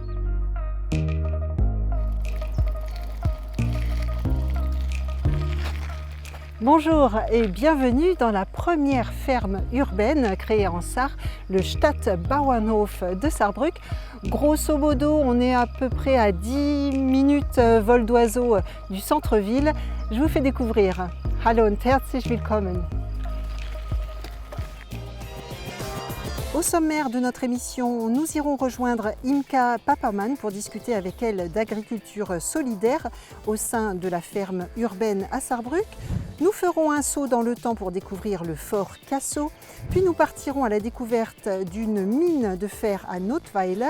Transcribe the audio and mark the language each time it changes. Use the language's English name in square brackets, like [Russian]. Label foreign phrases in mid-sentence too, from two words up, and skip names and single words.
[French] Bonjour et bienvenue dans la première ferme urbaine créée en Sarre, le Stadtbauernhof de Saarbrück. Grosso modo, on est à peu près à 10 minutes vol d'oiseau du centre-ville. Je vous fais découvrir. [German] Hallo und herzlich willkommen. [French] Au sommaire de notre émission, nous irons rejoindre Imka Papermann pour discuter avec elle d'agriculture solidaire au sein de la ferme urbaine à Saarbrück. Nous ferons un saut dans le temps pour découvrir le fort Cassau, puis nous partirons à la découverte d'une mine de fer à Nothweiler.